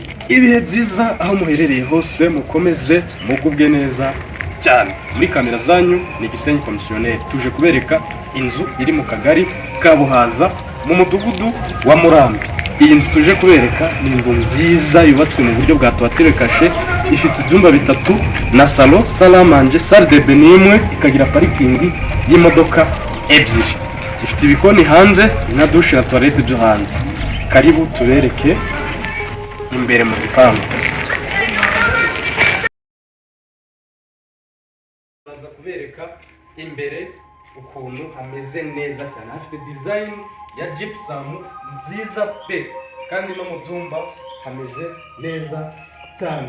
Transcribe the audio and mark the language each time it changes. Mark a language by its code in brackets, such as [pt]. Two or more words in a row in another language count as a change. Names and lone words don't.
[rw] Ibihe byiza aho muherereye hose, mukomeze mugubwe neza cyane. Muri kamera zanyu ni Gisenyi Komisiyoneri, tuje kubereka inzu iri mu kagari ka Buhaza mu mudugudu wa Murambi. Iyi nzu tuje kubereka ni inzu nziza yubatse mu buryo bwa [fr] toiture caché, [rw] ifite ibyumba bitatu na [fr] salon, salle à manger, salle de bain [rw] imwe, ikagira parikingi y'imodoka ebyiri. Ifite ibikoni hanze na douche na toilette byo hanze. Karibu tubereke imbere mu gipangu. Baza kubereka imbere ukuntu hameze neza cyane, hafite design ya gypsum nziza pe, kandi no mu byumba hameze neza cyane.